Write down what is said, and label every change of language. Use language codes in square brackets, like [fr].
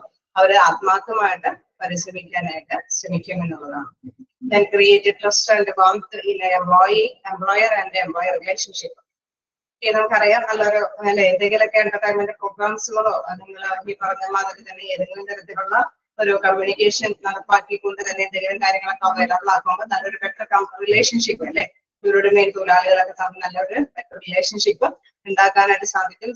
[ml] So അവര് ആത്മാർത്ഥമായിട്ട് പരിശ്രമിക്കാനായിട്ട് ശ്രമിക്കും എന്നുള്ളതാണ്. [en] Then create a trust and warmth in employer and employer relationship. [ml] നമുക്കറിയാം നല്ലൊരു അല്ലെ എന്തെങ്കിലുമൊക്കെ എന്റർടൈൻമെന്റ് പ്രോഗ്രാംസുകളോ നിങ്ങൾ ഈ പറഞ്ഞ മാതിരി തന്നെ ഏതെങ്കിലും തരത്തിലുള്ള ഒരു കമ്മ്യൂണിക്കേഷൻ നടപ്പാക്കിക്കൊണ്ട് തന്നെ എന്തെങ്കിലും കാര്യങ്ങളൊക്കെ അവൈലബിൾ ആക്കുമ്പോൾ നല്ലൊരു ബെറ്റർ റിലേഷൻഷിപ്പ് അല്ലെ ഇവരുടെ മെയിൻ തൊഴിലാളികളൊക്കെ തമ്മിൽ നല്ലൊരു ബെറ്റർ റിലേഷൻഷിപ്പ് ഉണ്ടാക്കാനായിട്ട് സാധിക്കും.